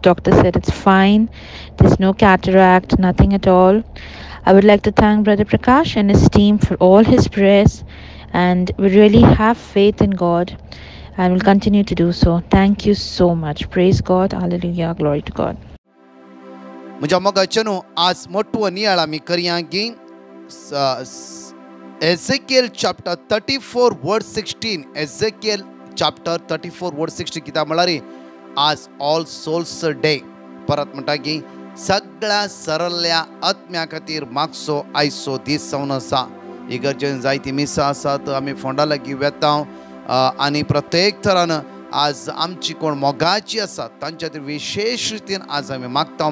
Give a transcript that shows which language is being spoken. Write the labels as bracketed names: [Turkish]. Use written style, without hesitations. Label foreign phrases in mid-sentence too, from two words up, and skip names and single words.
[English] Doctor said it's fine, there's no cataract, nothing at all. I would like to thank Brother Prakash and his team for all his prayers, and we really have faith in God and will continue to do so. Thank you so much. Praise God. Hallelujah. Glory to God. [Konkani] म्हज्या मोगाचें आज मोठो नियाळ आमी करया की [English] Ezekiel chapter 34 verse 16. Ezekiel chapter 34 verse 16 [Konkani] किताब म्हळ्यार आज ऑल सोल्स डे. परत म्हणटा की सगळ्या सरल्या आत्म्या खातीर मागचो आयचो दीस जावन आसा. इगर्जेन जायती मिसां आसात, आमी फोंडा लागीं वेता आनी प्रत्येक तरान आज आमची कोण मोगाची आसात तांच्या खातीर विशेष रितीन आज आमी मागता.